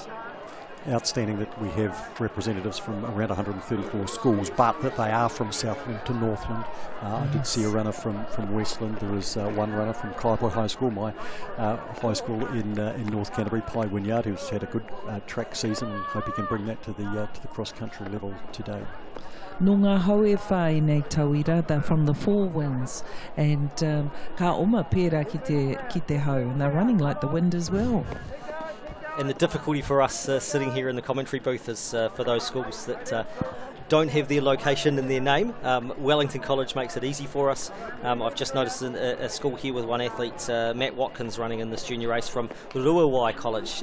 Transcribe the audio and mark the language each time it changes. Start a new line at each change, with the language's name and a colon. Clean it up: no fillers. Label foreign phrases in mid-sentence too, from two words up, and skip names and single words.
English: Outstanding that we have representatives from around 134 schools, but that they are from Southland to Northland. I did see a runner from Westland. There is one runner from Kaipoi High School, my high school in North Canterbury, Pai Wynyard, who's had a good track season, and hope he can bring that to the cross-country level today.
Māori: No ngā haue whai nei tauira,
English: they're from the Four Winds, and
Māori: ka oma pērā ki te hau,
English: and they're running like the wind as well. And the difficulty for us sitting here in the commentary booth is for those schools that don't have their location in their name. Wellington College makes it easy for us. I've just noticed a school here with one athlete, Matt Watkins, running in this junior race from Ruawai College.